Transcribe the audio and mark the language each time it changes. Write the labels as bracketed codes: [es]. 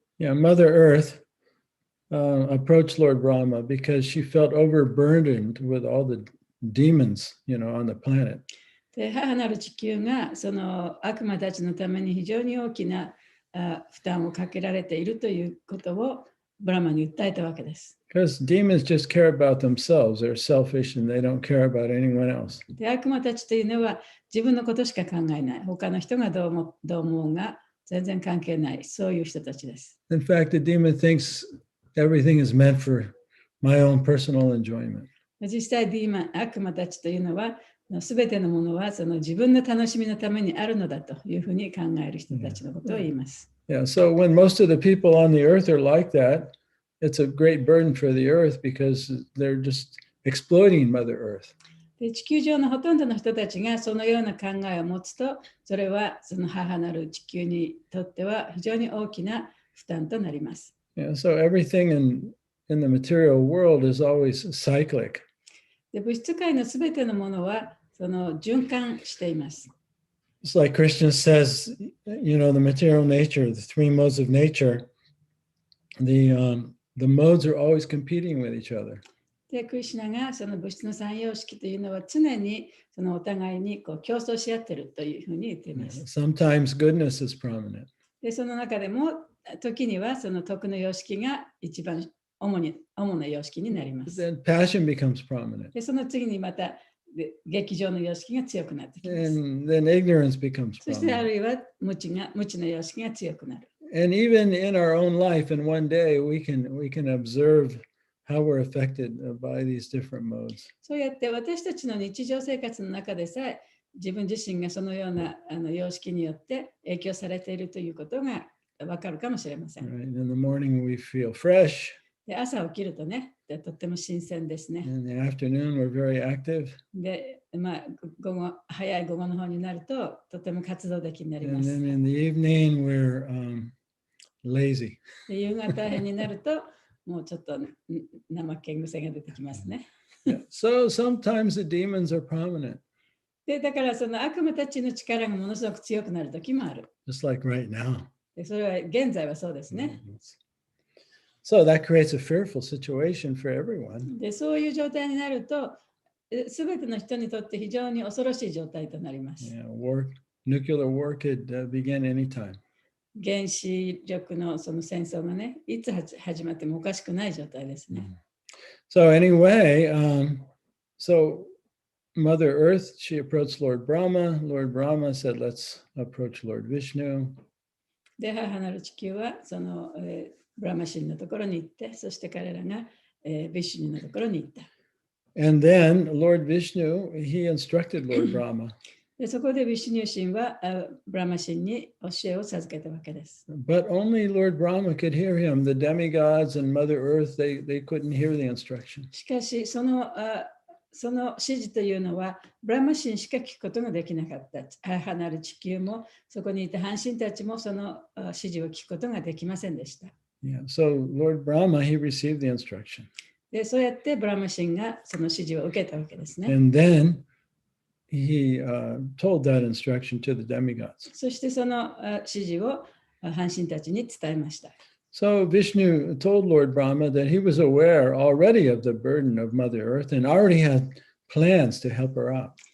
[en] Yeah, Mother Earth approached Lord Brahma because she felt overburdened with all the demons, on the planet. [ja] で母なる地球がその悪魔たちのために非常に大きな負担をかけられているということをブラマに訴えたわけです。 [en] Because demons just care about themselves. They're selfish and they don't care about anyone else. [ja] で悪魔たちというのは自分のことしか考えない。他の人がどう思うが全然関係ない。そういう人たちです。 [en] In fact, the demon thinks everything is meant for my own personal enjoyment. [ja] 実際悪魔たちというのはすべてのものはその自分の楽しみのためにあるのだというふうに考える人たちのことを言います。 [en] Yeah, so when most of the people on the earth are like that, it's a great burden for the earth because they're just exploiting Mother Earth. [ja] で地球上のほとんどの人たちがそのような考えを持つと、それはその母なる地球にとっては非常に大きな負担となります。 [en] Yeah, so everything in the material world is always cyclic. [ja] で物質界のすべてのものはその循環しています。 [en] It's like Krishna says, the material nature, the three modes of nature, the modes are always competing with each other. [ja] でクリシュナがその物質の三様式というのは常にそのお互いに競争し合っているというふうに言っています。 [en] Sometimes goodness is prominent. [ja] でその中でも時にはその徳の様式が一番主な様式になります。 [en] Then passion becomes prominent. [ja] でその次にまた劇場の様式が強くなってきます。 [en] And then ignorance becomes [ja] そしてあ [en] prominent. [ja] るいは無知の様式が強くなる。 [en] And even in our own life, in one day, we can observe how we're affected by these different modes. [ja] そうやって私たちの日常生活の中でさえ自分自身がそのような様式によって影響されているということがわかるかもしれません。 [en] Right? In the morning, we feel fresh. [ja] で朝起きるとね、とっても新鮮ですね。 [en] In the afternoon, we're very active. [ja] で、早い午後の方になるととても活動的になりま [en] And [ja] す。 [en] then in the evening, we're lazy. [ja] で夕方になるともうちょっと怠け癖が出てきますね。 [en] Yeah. So sometimes the demons are prominent, [ja] で、だからその悪魔たちの力がものすごく強くなる時もある。 [en] just like right now. [ja] で、それは現在はそうですね。 [en] So that creates a fearful situation for everyone. [ja] で、そういう状態になると、すべての人にとって非常に恐ろしい状態となります。 [en] Yeah, nuclear war could begin anytime. [ja] 原子力のその戦争がね、いつ始まってもおかしくない状態ですね。 [en] So anyway, so Mother Earth, she approached Lord Brahma. Lord Brahma said, let's approach Lord Vishnu. [ja] で、母なる地球はその、ブラマ神のところに行って、そして彼らが、ビシュニのところに行った。 [en] And then Lord Vishnu, he instructed Lord Brahma. [ja] で、そこでビシュニュ神はブラマ神に教えを授けたわけです。 [en] But only Lord Brahma could hear him. The demigods and Mother Earth, they couldn't hear the instruction. [ja] しかしその指示というのはブラマ神しか聞くことができなかった。母なる地球もそこにいた半神たちもその指示を聞くことができませんでした。 [en] Yeah. So Lord Brahma, he received the instruction. [ja] で、そうやってブラマ神がその指示を受けたわけですね。 [en] And then he told that instruction to the demigods. [ja] そしてその指示を半神たちに伝えました。 [en] So Vishnu told Lord Brahma that he was aware already of the burden of Mother Earth and already had plans to help her out.